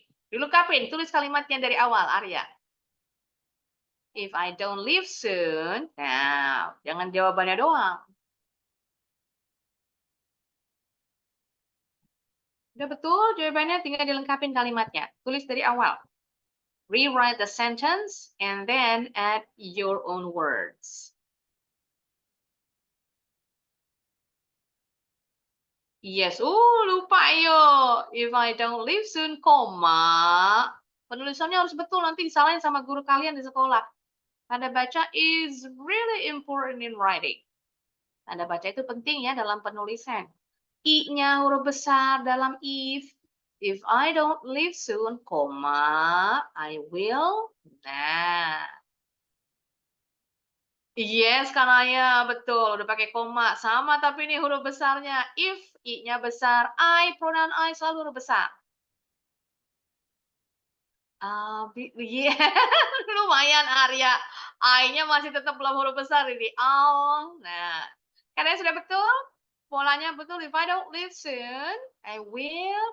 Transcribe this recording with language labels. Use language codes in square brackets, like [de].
[id] Dilengkapin, tulis kalimatnya dari awal, Arya. [en] If I don't leave soon, [id] nah, jangan jawabannya doang. Udah betul jawabannya, tinggal dilengkapin kalimatnya. Tulis dari awal. [en] Rewrite the sentence and then add your own words. Yes, [id] lupa yo. [en] If I don't leave soon, koma. [id] Penulisannya harus betul, nanti disalahin sama guru kalian di sekolah. Tanda baca [en] is really important in writing. [id] Tanda baca itu penting ya dalam penulisan. I-nya huruf besar dalam if. [en] If I don't leave soon, koma, I will. Nah. [id] Yes, Kanaya, betul. Udah pakai koma. Sama tapi ini huruf besarnya. If, I-nya besar. I, pronoun I selalu huruf besar. Yeah. Lumayan, Arya. I-nya masih tetap belum huruf besar ini. Nah, karena sudah betul. Polanya betul. [en] If I don't leave soon, I will.